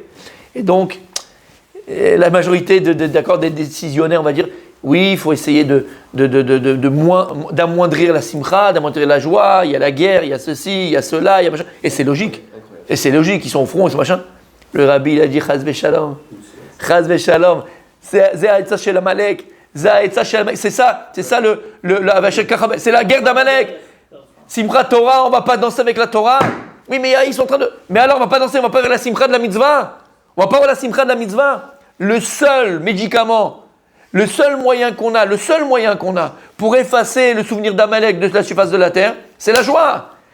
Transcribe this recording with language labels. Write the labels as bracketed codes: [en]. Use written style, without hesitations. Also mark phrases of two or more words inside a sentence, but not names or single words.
[fr] Et donc, la majorité des décisionnaires, on va dire, oui, il faut essayer d'amoindrir la simcha, d'amoindrir la joie, il y a la guerre, il y a ceci, il y a cela, il y a machin. Et c'est logique. Ils sont au front, et ce machin. Le rabbi, il a dit, [he] חס ושלום. חס ושלום. C'est עצה של עמלק. [fr] C'est ça c'est la guerre d'Amalek. Simchat Torah, on va pas danser avec la Torah. Oui, mais ils sont en train de. Mais alors, on va pas danser, on va pas vers la Simcha de la mitzvah. On va pas vers la Simcha de la mitzvah. Le seul médicament, le seul moyen qu'on a pour effacer le souvenir d'Amalek de la surface de la terre, c'est la joie.